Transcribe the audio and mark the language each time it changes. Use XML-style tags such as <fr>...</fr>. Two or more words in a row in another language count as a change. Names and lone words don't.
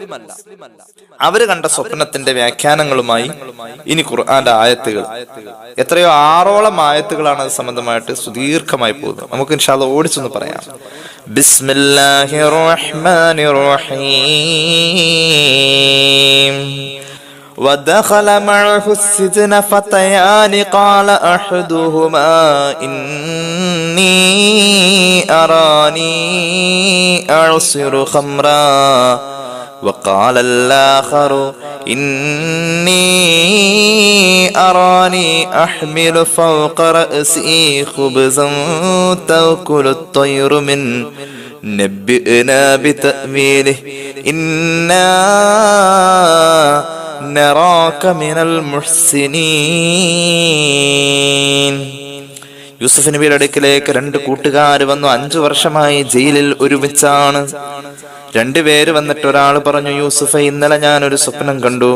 <ml>അവര് കണ്ട സ്വപ്നത്തിന്റെ വ്യാഖ്യാനങ്ങളുമായി ഇനി ഖുർആന്റെ ആയത്തുകൾ, എത്രയോ 6ഓളം ആയത്തുകളാണ് അത് സംബന്ധമായിട്ട് സുദീർഘമായി പോകുന്നത്. നമുക്ക്</ml> <ar>إن شاء الله</ar> <ml>ഓടിച്ചൊന്ന് പറയാം.</ml> <ar>بسم الله الرحمن الرحيم. ودخل معه السجن فتيان قال أحدهما إني أراني أعصر خمرا وقال الآخر إني أراني أحمل فوق رأسي خبزا تأكل الطير منه نبئنا بتأويله إنا نراك من المحسنين.</ar> <ml>യൂസുഫ് നബിയുടെ അടുക്കിലേക്ക് 2 കൂട്ടുകാർ വന്നു. 5 വർഷമായി ജയിലിൽ ഒരുമിച്ചാണ്. 2 പേര് വന്നിട്ട് ഒരാൾ പറഞ്ഞു, യൂസുഫെ, ഇന്നലെ ഞാൻ ഒരു സ്വപ്നം കണ്ടു.</ml>